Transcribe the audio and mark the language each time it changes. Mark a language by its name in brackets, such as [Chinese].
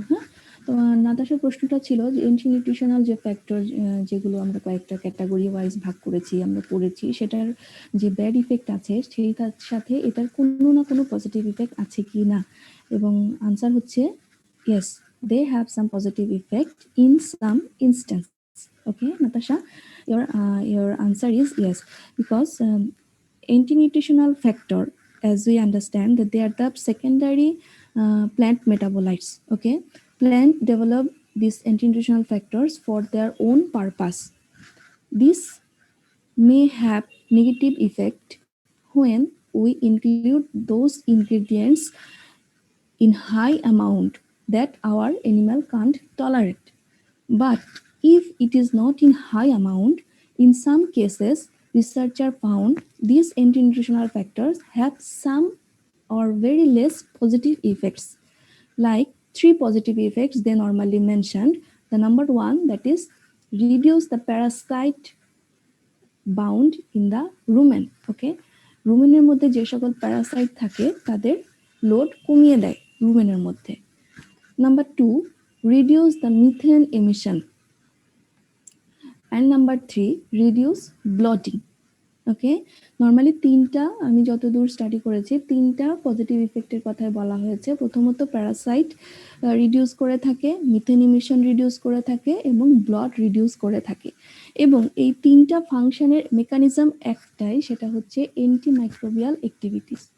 [Bangla] হ্যাঁ, তো নাতাশার প্রশ্নটা ছিল যে অ্যান্টি-নিউট্রিশনাল যে ফ্যাক্টর, যেগুলো আমরা কয়েকটা ক্যাটাগরি ওয়াইজ ভাগ করেছি, আমরা পড়েছি, সেটার যে ব্যাড ইফেক্ট আছে সেইটার সাথে এটার কোনো না কোনো পজিটিভ ইফেক্ট আছে কি না। এবং আনসার হচ্ছে [English] Yes, they have some positive effect in some instance. Okay Natasha, your answer is yes, because anti-nutritional factor, as we understand that they are the secondary plant metabolites. Okay, plant develop these anti-nutritional factors for their own purpose. This may have negative effect when we include those ingredients in high amount that our animal can't tolerate. But if it is not in high amount, in some cases, researchers found these anti-nutritional factors have some or very less positive effects. Like 3 positive effects they normally mentioned. The number 1, that is reduce the parasite bound in the rumen. [Bangla] Okay, রুমেনের মধ্যে যে সকল Parasite থাকে তাদের load কমিয়ে দেয় রুমেনের মধ্যে। [English] Number 2, reduce the methane emission. And number 3, reduce bloating. [Bangla] Okay, normally 3টা আমি যতদূর স্টাডি করেছি 3টা পজিটিভ ইফেক্টের কথাই বলা হয়েছে। প্রথমত প্যারাসাইট রিডিউস করে থাকে, মিথেন ইমিশন রিডিউস করে থাকে এবং ব্লড রিডিউস করে থাকে। এবং এই 3টা ফাংশনের মেকানিজম একটাই, সেটা হচ্ছে অ্যান্টিমাইক্রোবিয়াল অ্যাক্টিভিটিস।